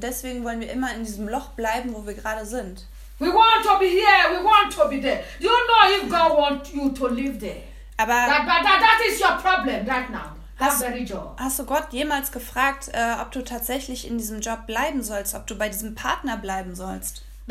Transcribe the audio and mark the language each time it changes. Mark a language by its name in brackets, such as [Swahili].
[German] Deswegen wollen wir immer in diesem Loch bleiben, wo wir gerade sind. [English] We want to be here, we want to be there. You know if God wants you to live there. [German] Aber [English] that is your problem right now. [German] Hast du Gott jemals gefragt, ob du tatsächlich in diesem Job bleiben sollst, ob du bei diesem Partner bleiben sollst?